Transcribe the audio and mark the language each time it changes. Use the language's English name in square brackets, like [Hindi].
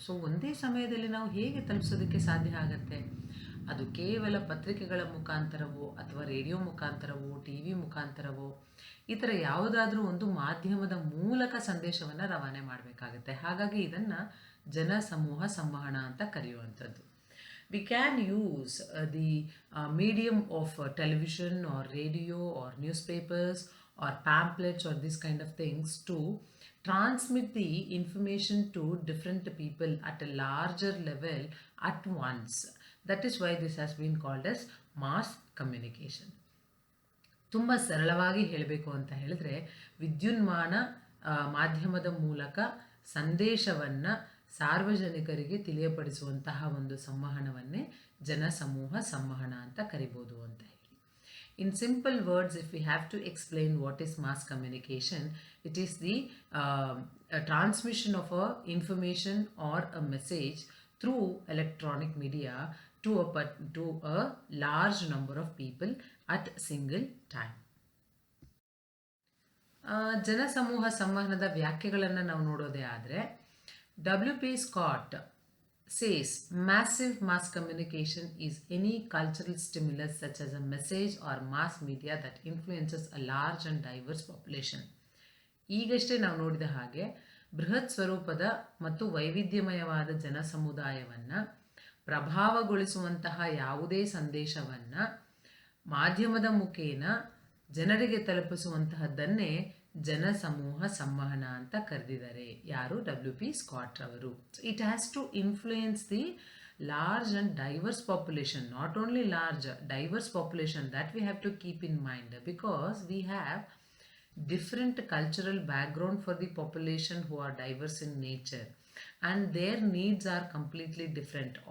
[Kannada] So ಒಂದೇ ಸಮಯದಲ್ಲಿ ನಾವು ಹೇಗೆ ತಲುಪಿಸೋದಕ್ಕೆ ಸಾಧ್ಯ ಆಗತ್ತೆ? ಅದು ಕೇವಲ ಪತ್ರಿಕೆಗಳ ಮುಖಾಂತರವೋ ಅಥವಾ ರೇಡಿಯೋ ಮುಖಾಂತರವೋ ಟಿ ವಿ ಮುಖಾಂತರವೋ ಈ ಥರ ಯಾವುದಾದ್ರೂ ಒಂದು ಮಾಧ್ಯಮದ ಮೂಲಕ ಸಂದೇಶವನ್ನು ರವಾನೆ ಮಾಡಬೇಕಾಗತ್ತೆ. ಹಾಗಾಗಿ ಇದನ್ನು ಜನಸಮೂಹ ಸಂವಹನ ಅಂತ ಕರೆಯುವಂಥದ್ದು. [English] We can use the medium of television or radio or newspapers or pamphlets or this kind of things to transmit the information to different people at a larger level at once. That is why this has been called as mass communication. [Kannada] ತುಂಬ ಸರಳವಾಗಿ ಹೇಳಬೇಕು ಅಂತ ಹೇಳಿದ್ರೆ, ವಿದ್ಯುನ್ಮಾನ ಮಾಧ್ಯಮದ ಮೂಲಕ ಸಂದೇಶವನ್ನು ಸಾರ್ವಜನಿಕರಿಗೆ ತಿಳಿಯಪಡಿಸುವಂತಹ ಒಂದು ಸಂವಹನವನ್ನೇ ಜನಸಮೂಹ ಸಂವಹನ ಅಂತ ಕರಿಬೋದು ಅಂತ ಹೇಳಿ. [English] In simple words, if we have to explain what is mass communication, it is the transmission of a information or a message through electronic media to a large number of people at single time. [Kannada] ಜನಸಮೂಹ ಸಂವಹನದ ವ್ಯಾಖ್ಯೆಗಳನ್ನು ನಾವು ನೋಡೋದೇ ಆದರೆ, W.P. [English] Scott says massive mass communication is any cultural stimulus such as a message or mass media that influences a large and diverse population. [Kannada] ಈಗಷ್ಟೇ ನಾವು ನೋಡಿದ ಹಾಗೆ ಬೃಹತ್ ಸ್ವರೂಪದ ಮತ್ತು ವೈವಿಧ್ಯಮಯವಾದ ಜನಸಮುದಾಯವನ್ನು ಪ್ರಭಾವಗೊಳಿಸುವಂತಹ ಯಾವುದೇ ಸಂದೇಶವನ್ನು ಮಾಧ್ಯಮದ ಮುಖೇನ ಜನರಿಗೆ ತಲುಪಿಸುವಂತಹದ್ದನ್ನೇ ಜನಸಮೂಹ ಸಂವಹನ ಅಂತ ಕರೆದಿದ್ದಾರೆ. ಯಾರು? W.P. Scott ಅವರು. [English] It has to influence the large and diverse population, not only large, diverse population, that we have to keep in mind, because we have different cultural background for the population who are diverse in nature, and their needs are completely different.